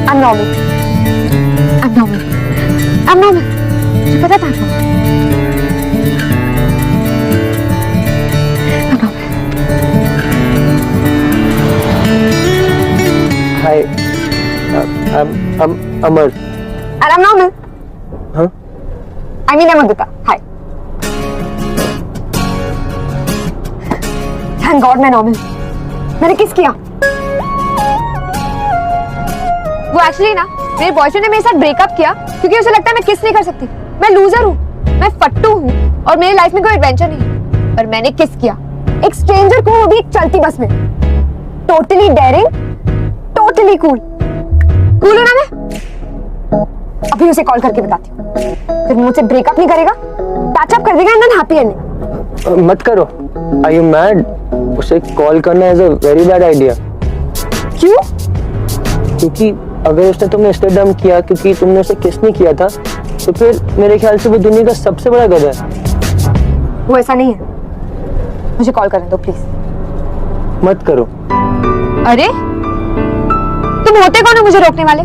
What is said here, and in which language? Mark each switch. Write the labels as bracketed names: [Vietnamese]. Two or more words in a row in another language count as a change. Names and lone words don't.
[English] normal. I'm normal. I'm normal. [Hindi] मुझे पता था [English] I'm normal. I'm normal. Hi, I'm Amar. And I'm normal. Huh? I mean I'm Adita. Hi. Thank God मैं normal. [Hindi] मैंने किस किया? वो एक्चुअली ना मेरे बॉयफ्रेंड ने मेरे साथ ब्रेकअप किया क्योंकि उसे लगता है मैं किस नहीं कर सकती। मैं लूजर हूँ, मैं फट्टू हूँ और मेरी लाइफ में कोई एडवेंचर नहीं। पर मैंने किस किया एक स्ट्रेंजर को, वो भी एक चलती बस में। [English] totally daring, totally cool. [Hindi] कूल हूँ ना मैं? अभी उसे कॉल करके बताती हूँ। फिर मुझसे ब्रेकअप नहीं करेगा, पैचअप कर देगा [English] and then happy ending. [Hindi] मत करो। [English] Are you mad? [Hindi] उसे कॉल करना [English] is a very bad idea. [Hindi] क्यों? क्योंकि अगर उसने तुम्हें इसलिए डम किया क्योंकि तुमने उसे किस नहीं किया था, तो फिर मेरे ख्याल से वो दुनिया का सबसे बड़ा गधा है। वो ऐसा नहीं है। मुझे कॉल करने दो प्लीज। मत करो। अरे तुम होते कौन हो मुझे रोकने वाले?